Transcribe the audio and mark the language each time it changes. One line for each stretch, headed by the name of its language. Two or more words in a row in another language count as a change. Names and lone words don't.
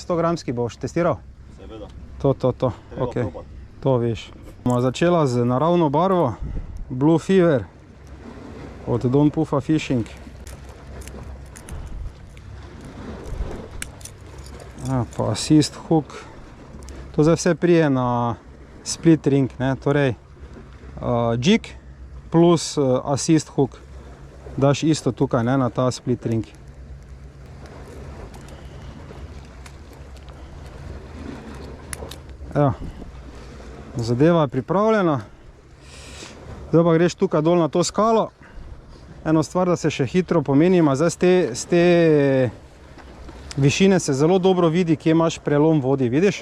Slovenian: 100 gramski boš testiral? Seveda. To. Treba Ok, probati. to veš. Bomo začela z naravno barvo. Blue Fever od Don Puffa Fishing. Pa
English: assist hook.
Slovenian: To zdaj vse prije na
English: split ring,
Slovenian: ne? Torej,
English: jig plus assist hook.
Slovenian: Daš isto tukaj, ne? Na ta
English: split ring.
Slovenian: Evo, zadeva je pripravljena. Zdaj pa greš tukaj dol na to skalo. Eno stvar, da se še hitro pomenimo, zdaj z te višine se zelo dobro vidi, kje imaš prelom vodi, vidiš?